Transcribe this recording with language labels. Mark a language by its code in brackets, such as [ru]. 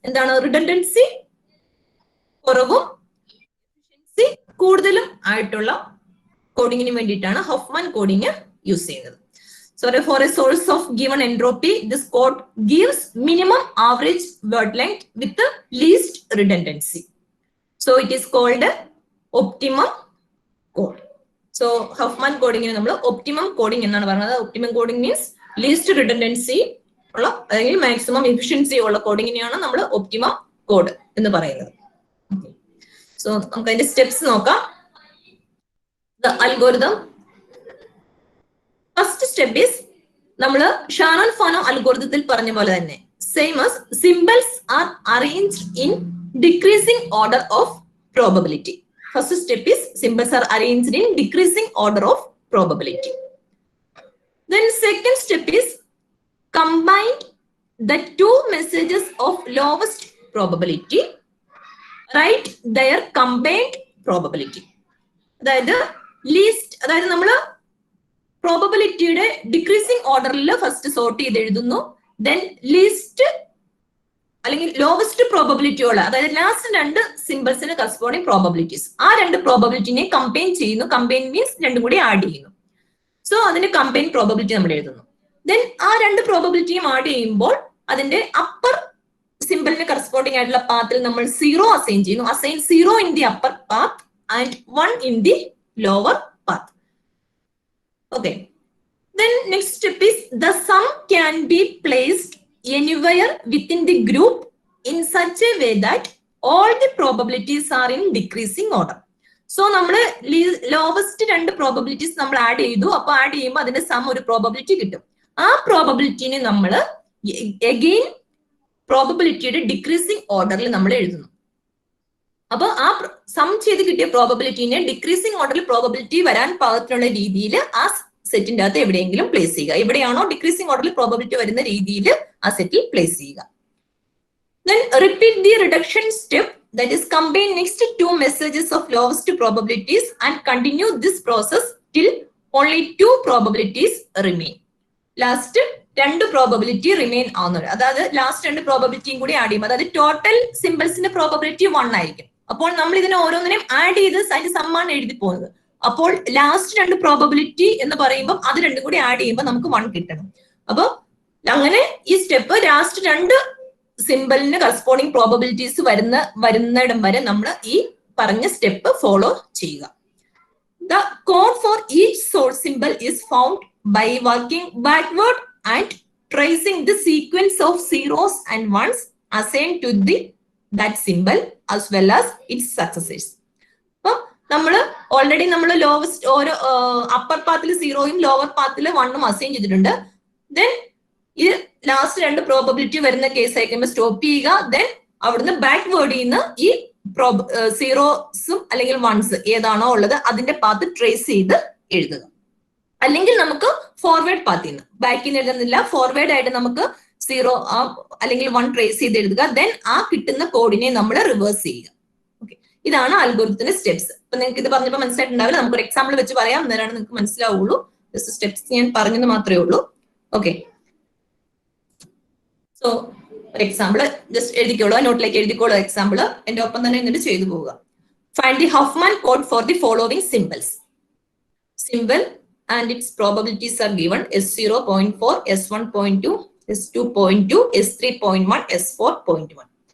[ml] എന്താണ് റിഡൻഡൻസി കുറവും എഫിഷ്യൻസി കൂടുതലും ആയിട്ടുള്ള കോഡിങ്ങിന് വേണ്ടിയിട്ടാണ് ഹോഫ്മാൻ കോഡിങ് യൂസ് ചെയ്യുന്നത്. [en] So for a source of given entropy, this code gives minimum average word length with the least redundancy. So it is called optimum code. [ml] So Huffman coding നമ്മൾ optimum coding എന്നാണ് പറയുന്നത്. [en] Optimum coding means least redundancy [ml] ഉള്ള അല്ലെങ്കിൽ maximum efficiency ഉള്ള കോഡിങ്ങിനെയാണ് നമ്മൾ optimum code എന്ന് പറയുന്നത്. So നമുക്ക് അതിന്റെ സ്റ്റെപ്സ് നോക്കാം. [en] The algorithm. First step is [ml] നമ്മള് ഷാനോൺ ഫാനോ അൽഗോരിതത്തിൽ പറഞ്ഞ പോലെ തന്നെ same [en] as symbols are arranged in decreasing order of probability. First step is symbols are arranged in decreasing order of probability. Then second step is combined the two messages of lowest probability, write their combined probability. [ml] അതായത് least, അതായത് നമ്മള് പ്രോബബിലിറ്റിയുടെ decreasing ഓർഡറിൽ first sort ചെയ്ത് എഴുതുന്നു. Then least അല്ലെങ്കിൽ lowest probability ഉള്ള, അതായത് last രണ്ട് സിമ്പിൾസിന് കറസ്പോണ്ടിങ് പ്രോബബിലിറ്റീസ്, ആ രണ്ട് പ്രോബബിലിറ്റിനെ കമ്പൈൻ ചെയ്യുന്നു. കമ്പൈൻ മീൻസ് രണ്ടും കൂടി ആഡ് ചെയ്യുന്നു. സോ അതിന്റെ കമ്പൈൻ പ്രോബബിലിറ്റി നമ്മൾ എഴുതുന്നു. ദെൻ ആ രണ്ട് പ്രോബബിലിറ്റിയും ആഡ് ചെയ്യുമ്പോൾ അതിന്റെ അപ്പർ സിമ്പിളിന് കറസ്പോണ്ടിങ് ആയിട്ടുള്ള പാത്തിൽ നമ്മൾ 0 അസൈൻ ചെയ്യുന്നു. [en] Assign 0 in the upper path and 1 in the lower path. Okay. Then next step is the sum can be placed anywhere within the group in such a way that all the probabilities are in decreasing order. [ml] So നമ്മള് lowest രണ്ട് probabilities നമ്മൾ add ചെയ്തു. അപ്പൊ add ചെയ്യുമ്പോൾ അതിന്റെ some ഒരു probability കിട്ടും. ആ പ്രോബബിലിറ്റിനെ നമ്മൾ അഗെയിൻ പ്രോബബിലിറ്റിയുടെ ഡിക്രീസിങ് ഓർഡറിൽ നമ്മൾ എഴുതുന്നു. അപ്പൊ ആ സം ചെയ്ത് കിട്ടിയ പ്രോബബിലിറ്റിനെ ഡിക്രീസിങ് ഓർഡറിൽ പ്രോബബിലിറ്റി വരാൻ പാകത്തിനുള്ള രീതിയിൽ ആ സെറ്റിന്റെ അകത്ത് എവിടെയെങ്കിലും പ്ലേസ് ചെയ്യുക. എവിടെയാണോ ഡിക്രീസിങ് ഓർഡറിൽ പ്രോബബിലിറ്റി വരുന്ന രീതിയിൽ ആ സെറ്റിൽ പ്ലേസ് ചെയ്യുക. [en] Then repeat the reduction step, that is combine next two messages of lowest probabilities and continue this process till only two probabilities remain. [ml] Last രണ്ട് പ്രോബബിലിറ്റി റിമെയിൻ ആവുന്നത്, അതായത് ലാസ്റ്റ് രണ്ട് പ്രോബബിലിറ്റിയും കൂടി ആഡ് ചെയ്യും. അതായത് ടോട്ടൽ സിമ്പിൾസിന്റെ പ്രോബബിലിറ്റി 1 ആയിരിക്കും. അപ്പോൾ നമ്മൾ ഇതിനെ ഓരോന്നിനെയും ആഡ് ചെയ്ത് അതിന്റെ സമ്മാണ് എഴുതി പോകുന്നത്. അപ്പോൾ ലാസ്റ്റ് രണ്ട് പ്രോബബിലിറ്റി എന്ന് പറയുമ്പോൾ അത് രണ്ടും കൂടി ആഡ് ചെയ്യുമ്പോൾ നമുക്ക് 1 കിട്ടണം. അപ്പൊ അങ്ങനെ ഈ സ്റ്റെപ്പ് ലാസ്റ്റ് രണ്ട് സിമ്പിളിന് കറസ്പോണ്ടിങ് പ്രോബബിലിറ്റീസ് വരുന്നിടം വരെ നമ്മൾ ഈ പറഞ്ഞ സ്റ്റെപ്പ് ഫോളോ ചെയ്യുക. [en] The code for each source symbol is found by working backward and tracing the sequence of zeros and ones assigned to that symbol as well as its successors. [ml] അപ്പം നമ്മൾ already നമ്മൾ lowest ഓരോ upper പാത്തിൽ 0യും lower പാത്തിൽ 1ഉം assign ചെയ്തിട്ടുണ്ട്. Then ഈ last രണ്ട് probability വരുന്ന case ആയിരിക്കുമ്പോൾ stop ചെയ്യുക. ദെൻ അവിടുന്ന് ബാക്ക്വേർഡിൽ നിന്ന് ഈ സീറോസും അല്ലെങ്കിൽ വൺസ് ഏതാണോ ഉള്ളത് അതിന്റെ പാത്ത് ട്രേസ് ചെയ്ത് എഴുതുക. അല്ലെങ്കിൽ നമുക്ക് ഫോർവേഡ് പാത്തിൽ നിന്ന്, ബാക്കിൽ നിന്ന് എഴുതുന്നില്ല, ഫോർവേഡ് ആയിട്ട് നമുക്ക് 0 അല്ലെങ്കിൽ 1 ട്രേസ് ചെയ്ത് എഴുതുക. ദെൻ ആ കിട്ടുന്ന കോഡിനെ നമ്മൾ റിവേഴ്സ് ചെയ്യുക. ഓക്കെ, ഇതാണ് അൽഗോരിതത്തിന്റെ സ്റ്റെപ്സ്. അപ്പൊ നിങ്ങൾക്ക് ഇത് പറഞ്ഞപ്പോൾ മനസ്സിലായിട്ടുണ്ടാവില്ല. നമുക്കൊരു എക്സാമ്പിൾ വെച്ച് പറയാം, അന്നേരമാണ് നിങ്ങൾക്ക് മനസ്സിലാവുള്ളൂ. ജസ്റ്റ് സ്റ്റെപ്സ് ഞാൻ പറഞ്ഞെന്ന് മാത്രമേ ഉള്ളൂ. ഓക്കെ, സോ ഒരു എക്സാമ്പിൾ ജസ്റ്റ് എഴുതിക്കോളൂ, നോട്ടിലേക്ക് എഴുതിക്കോളൂ എക്സാമ്പിൾ. എന്റെ ഒപ്പം തന്നെ എന്നിട്ട് ചെയ്തു പോവുക. [en] Find the Huffman code for the following symbols. Symbol and its probabilities are given S0.4, S1.2, S2.2, S3.1, S4.1.